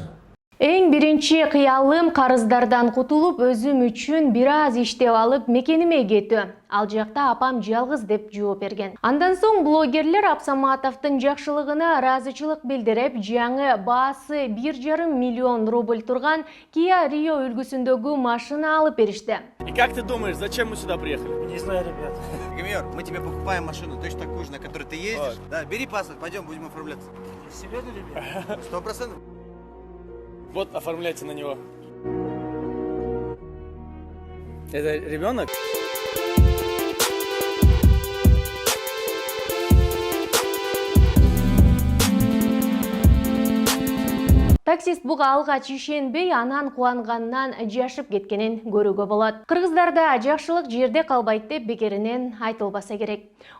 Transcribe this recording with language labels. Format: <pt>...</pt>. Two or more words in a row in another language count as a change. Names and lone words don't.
<ky>Эң биринчи кыялым карыздардан кутулуп, өзүм үчүн бир аз иштеп алып мекениме кетүү. Ал жакта апам жалгыз деп жооп берген. Андан соң блогерлер Абсаматовдун жакшылыгына ыраазычылык билдирип, жаңы баасы 1,5 миллион рубль турган Kia Rio үлгүсүндөгү машина алып беришти.</ky> <ru>И как ты думаешь, зачем мы сюда приехали? Не знаю, ребят. Гомер, мы тебе покупаем машину, точно такую же, на которой ты ездишь. Да, бери паспорт, пойдем, будем оформляться. Серьезно, ребят? 100%. Вот, оформляйте на него. Это ребенок?</ru> <ky>Таксист буга алгач ишенбей, анан кубанганынан жашып кеткенин көрүүгө болот. Кыргыздарда жакшылык жерде калбайт деп бекеринен айтылбаса керек.</ky>